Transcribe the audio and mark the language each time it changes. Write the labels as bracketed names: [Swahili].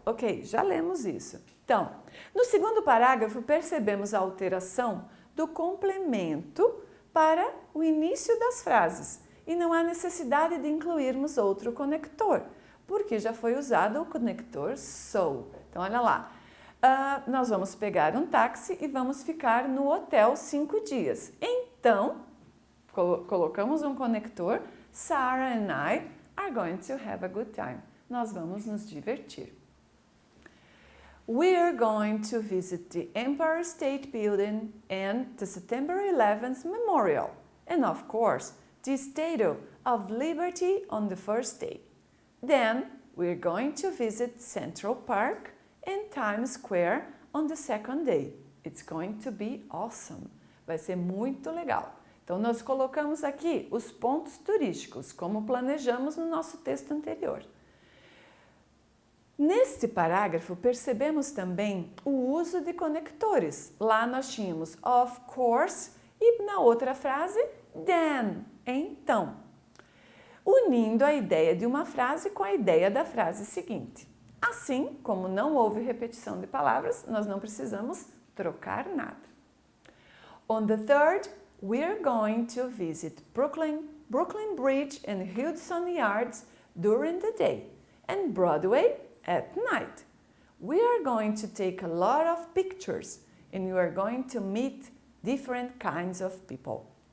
[Portuguese] Ok, já lemos isso. Então, no segundo parágrafo percebemos a alteração do complemento para o início das frases e não há necessidade de incluirmos outro conector, porque já foi usado o conector so. Então, olha lá. Nós vamos pegar um táxi e vamos ficar no hotel 5 dias. Então, colocamos um conector, [English] Sarah and I are going to have a good time. [Portuguese] Nós vamos nos divertir. [English] We are going to visit the Empire State Building and the September 11th Memorial. And of course, the Statue of Liberty on the first day. Then, we're going to visit Central Park and Times Square on the second day. It's going to be awesome. [Portuguese] Vai ser muito legal. Então, nós colocamos aqui os pontos turísticos, como planejamos no nosso texto anterior. Neste parágrafo, percebemos também o uso de conectores. Lá nós tínhamos [English] of course [Portuguese] e na outra frase, then, então. Unindo a ideia de uma frase com a ideia da frase seguinte. Assim, como não houve repetição de palavras, nós não precisamos trocar nada. [English] On the third, we're going to visit Brooklyn Bridge and Hudson Yards during the day and Broadway at night. We are going to take a lot of pictures and you are going to meet different kinds of people.